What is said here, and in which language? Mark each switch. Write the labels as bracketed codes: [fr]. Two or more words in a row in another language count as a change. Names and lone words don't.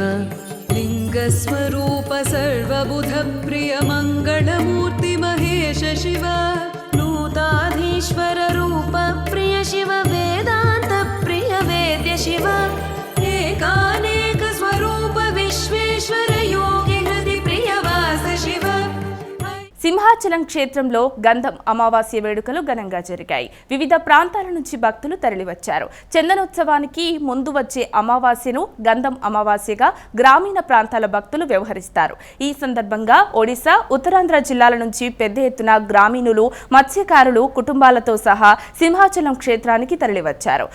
[sa] लिङ्गस्वरूप सर्वबुध प्रिय मङ्गलमूर्ति महेश शिव नूताधीश्वर रूप प्रिय शिव वेदान्त प्रिय वेद्य शिव एकानेक स्वरूप विश्वेश्वर योगी हृदि प्रिय वास शिव. [te] సింహాచలం క్షేత్రంలో గంధం అమావాస్య వేడుకలు ఘనంగా జరిగాయి. వివిధ ప్రాంతాల నుంచి భక్తులు తరలివచ్చారు. చందనోత్సవానికి ముందు వచ్చే అమావాస్యను గంధం అమావాస్యగా గ్రామీణ ప్రాంతాల భక్తులు వ్యవహరిస్తారు. ఈ సందర్భంగా ఒడిశా, ఉత్తరాంధ్ర జిల్లాల నుంచి పెద్ద ఎత్తున గ్రామీణులు, మత్స్యకారులు కుటుంబాలతో సహా సింహాచలం క్షేత్రానికి తరలివచ్చారు.